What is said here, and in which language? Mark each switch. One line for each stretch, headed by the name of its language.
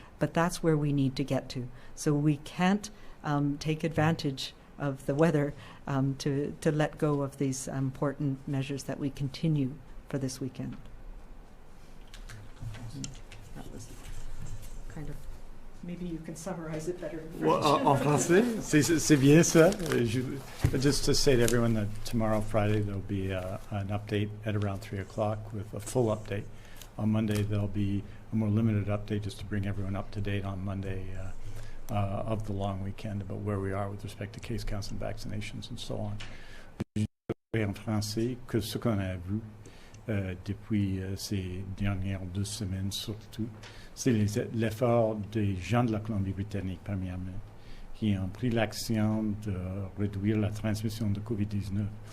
English: But that's where we need to get to. So we can't take advantage of the weather to let go of these important measures that we continue for this weekend. That was kind of, maybe you can summarize it better in French.
French: Well, en français, c'est bien ça.
English: Just to say to everyone that tomorrow, Friday, there'll be an update at around 3 o'clock with a full update. On Monday, there'll be a more limited update just to bring everyone up to date on Monday of the long weekend about where we are with respect to case counts and vaccinations and so on.
French: Je dirais en français que ce qu'on a vu depuis ces dernières 2 semaines surtout, c'est l'effort des gens de la Colombie-Britannique, premièrement, qui ont pris l'action de réduire la transmission de COVID-19.